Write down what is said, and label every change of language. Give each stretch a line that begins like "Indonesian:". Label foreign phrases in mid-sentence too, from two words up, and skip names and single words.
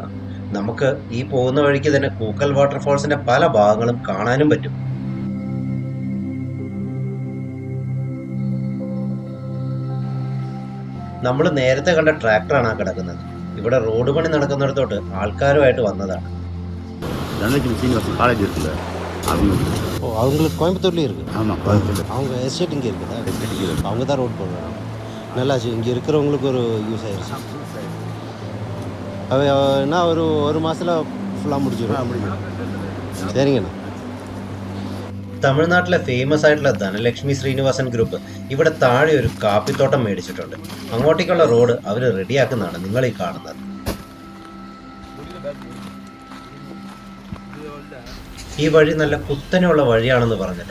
Malayalam: നമുക്ക് ഈ പോകുന്ന വഴിക്ക് തന്നെ കൂക്കൽ വാട്ടർഫോൾസിന്റെ പല ഭാഗങ്ങളും കാണാനും പറ്റും. നമ്മൾ നേരത്തെ കണ്ട ട്രാക്ടറാണ് ആ കിടക്കുന്നത്. ഇവിടെ റോഡ് പണി നടക്കുന്നിടത്തോട്ട് ആൾക്കാരുമായിട്ട് വന്നതാണ്.
Tamil: அவங்களுக்கு கோயம்புத்தூர்லேயும் இருக்குது. ஆமாம், கோயம்புத்தூர். அவங்க எஸ்டேட் இங்கே இருக்குதா? அவங்க தான் ரோட் போடுறாங்க. நல்லாச்சு. இங்கே இருக்கிறவங்களுக்கு ஒரு யூஸ் ஆயிடுச்சு. என்ன ஒரு மாதத்தில் ஃபுல்லாக முடிஞ்சிடும். சரிங்கண்ணா.
Malayalam: തമിഴ്നാട്ടിലെ ഫേമസ് ആയിട്ടുള്ള ധനലക്ഷ്മി ശ്രീനിവാസൻ ഗ്രൂപ്പ് ഇവിടെ താഴെ ഒരു കാപ്പിത്തോട്ടം മേടിച്ചിട്ടുണ്ട്. അങ്ങോട്ടേക്കുള്ള റോഡ് അവർ റെഡിയാക്കുന്നതാണ് നിങ്ങൾ ഈ കാണുന്നത്. ഈ വഴി നല്ല കുത്തനെയുള്ള വഴിയാണെന്ന് പറഞ്ഞല്ലോ.